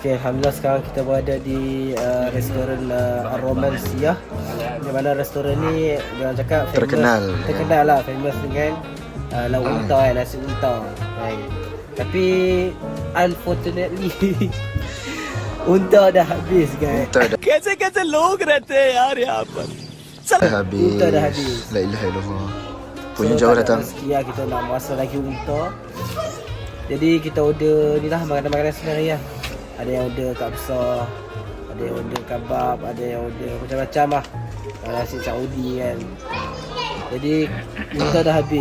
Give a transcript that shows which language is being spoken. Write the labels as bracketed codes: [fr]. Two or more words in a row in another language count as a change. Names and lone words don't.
[ms] Okay, alhamdulillah sekarang kita berada di restoran Ar-Romansiyah. Di mana restoran ni dia cakap famous, terkenal lah, famous dengan lauk unta kan, nasi unta. Tapi unfortunately unta dah habis guys. [hi] कैसे लोग रहते हैं यार यहाँ पर. [ms] Habis. Unta dah habis. [ar] لا إله إلا الله. [ms] Punya jauh datang. Sekian kita nak masak lagi unta. Jadi kita order ni lah makanan-makanan sebenarnya. Ada yang order kapsa, ada yang order kabab, ada yang order macam-macam lah. Nasi Saudi kan. Jadi unta dah habis.